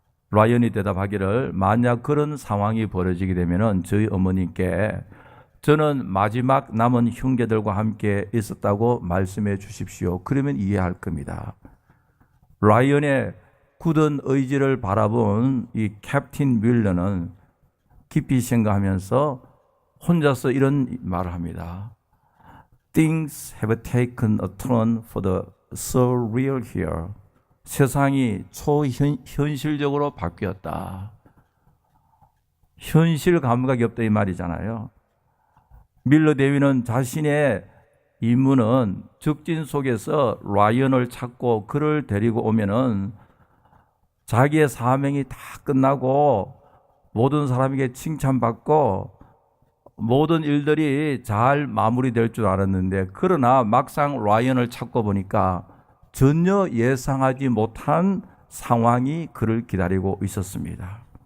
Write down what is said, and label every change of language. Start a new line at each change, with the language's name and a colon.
Korean: 라이언이 대답하기를 만약 그런 상황이 벌어지게 되면은 저희 어머니께 저는 마지막 남은 형제들과 함께 있었다고 말씀해 주십시오. 그러면 이해할 겁니다. 라이언의 굳은 의지를 바라본 이 캡틴 밀러는 깊이 생각하면서 혼자서 이런 말을 합니다.
English: Things have taken a turn for the surreal here.
Korean: 세상이 초현실적으로 바뀌었다. 현실 감각이 없다 이 말이잖아요. 밀러 대위는 자신의 임무는 적진 속에서 라이언을 찾고 그를 데리고 오면은 자기의 사명이 다 끝나고 모든 사람에게 칭찬받고 모든 일들이 잘 마무리될 줄 알았는데 그러나 막상 라이언을 찾고 보니까 전혀 예상하지 못한 상황이 그를 기다리고 있었습니다.